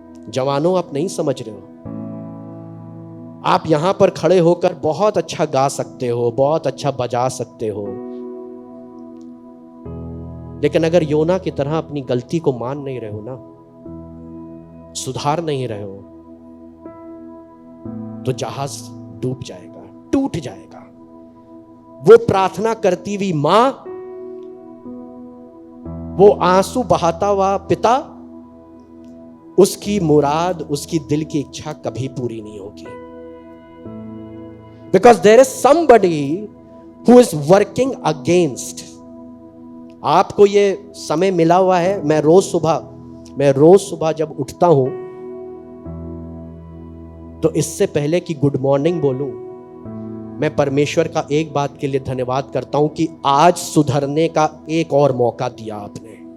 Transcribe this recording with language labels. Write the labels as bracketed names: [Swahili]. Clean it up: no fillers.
[Hindi] जवानों, आप नहीं समझ रहे हो। आप यहां पर खड़े होकर बहुत अच्छा गा सकते हो, बहुत अच्छा बजा सकते हो, लेकिन अगर योना की तरह अपनी गलती को मान नहीं रहे हो ना, सुधार नहीं रहे हो, तो जहाज डूब जाएगा, टूट जाएगा। वो प्रार्थना करती हुई मां, वो आंसू बहाता हुआ पिता, उसकी मुराद, उसकी दिल की इच्छा कभी पूरी नहीं होगी। [English] Because there is somebody who is working against. [Hindi] आपको ये समय मिला हुआ है। मैं रोज सुबह जब उठता हूं, तो इससे पहले कि गुड मॉर्निंग बोलूं, मैं परमेश्वर का एक बात के लिए धन्यवाद करता हूं कि आज सुधरने का एक और मौका दिया आपने।